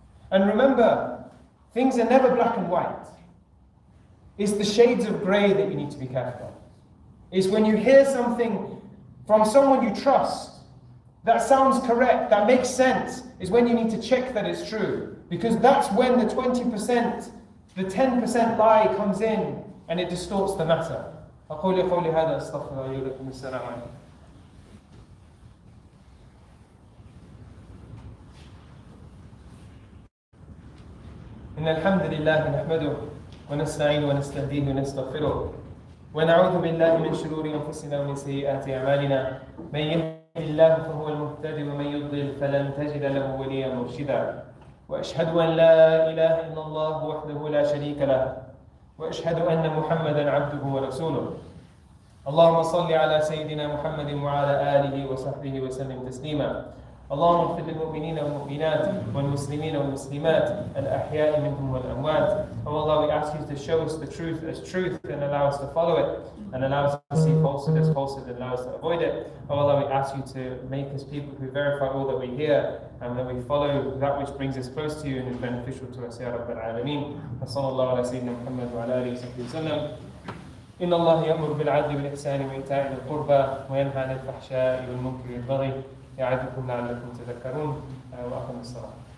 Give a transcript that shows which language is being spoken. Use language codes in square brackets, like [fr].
[en] And remember, things are never black and white. It's the shades of grey that you need to be careful of. It's when you hear something from someone you trust, that sounds correct, that makes sense, is when you need to check that it's true. Because that's when the 20%, the 10% lie comes in and it distorts the matter. [ar] أقول قولي هذا أستغفر الله لكم. السلام عليكم. إن الحمد لله نحمده ونستعين ونستهديه ونستغفره ونعوذ بالله من شرور أنفسنا ومن سيئات أعمالنا من يهده الله فهو المهتدي ومن يضلل فلن تجد له وليا مرشدا وأشهد أن لا إله إلا الله وحده لا شريك له وأشهد أن محمدا عبده ورسوله. اللهم صل على سيدنا محمد وعلى آله وصحبه وسلم تسليما. اللهم اغفر للمؤمنين والمؤمنات والمسلمين والمسلمات الأحياء منهم والأموات. [en] Oh Allah, we ask you to show us the truth as truth and allow us to follow it, and allow us to see falsehood as falsehood and allow us to avoid it. Oh Allah, we ask you to make us people who verify all that we hear and that we follow that which brings us close to you and is beneficial to us, [ar] Ya Rabbal Alameen. وصلى الله على سيدنا محمد وعلى آله وصحبه وسلم. إن الله يأمر بالعدل والإحسان وإيتاء ذي القربى وينهى عن الفحشاء والمنكر والبغي يعظكم لعلكم تذكرون. وأقم الصلاة.